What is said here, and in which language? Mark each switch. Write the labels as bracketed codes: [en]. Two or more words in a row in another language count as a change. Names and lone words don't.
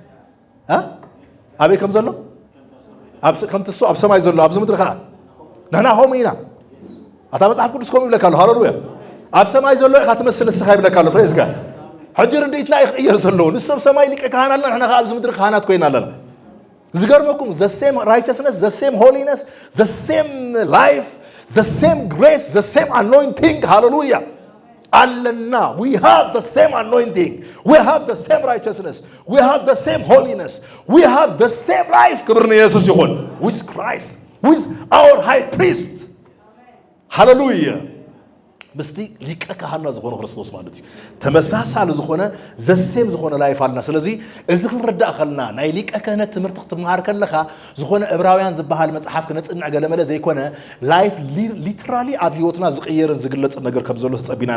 [ti] ኣበይ ከም ዘሎ ከምቲ እሱ ኣብ ሰማይ ዘሎ ኣብዚ ምድሪ ከዓ ንሕና ከምኡ ኢና ኣታ መፅሓፍ ቅዱስ ከምኡ ይብለካ ኣሎ ሃሌሉያ ኣብ ሰማይ ዘሎ ኢኻ ትመስል ንስኻ ይብለካ ኣሎ [en] praise God [ti] ሕጂ ርድኢትና ይቕየር ዘለዎ ንሱ ኣብ ሰማይ ሊቀ ካህን ኣለና ንሕና ከዓ ኣብዚ ምድሪ ካህናት ኮይና ኣለና ዝገርመኩም [en] the same righteousness the same holiness the same life the same grace the same anointing hallelujah allana we have the same anointing we have the same righteousness we have the same holiness we have the same life [ti] ክብር ንኢየሱስ ይሁን [en] with Christ with our high priest hallelujah [ti] ምስቲ ሊቀ ካህን ዝኾነ ክርስቶስ ማለት እዩ ተመሳሳሊ ዝኾነ ዘሴም ዝኾነ ላይፍ አለና ስለዚ እዚ ክንርዳእ ከለና ናይ ሊቀ ክህነት ትምህርቲ ክትመሃር ከለኻ ዝኾነ ዕብራውያን ዝበሃል መጽሓፍ ክነጽንዕ ገለመለ ዘይኮነ ላይፍ ሊትራሊ ኣብ ህይወትና ዝቕየርን ዝግለጽን ነገር ከም ዘሎ ተጸቢና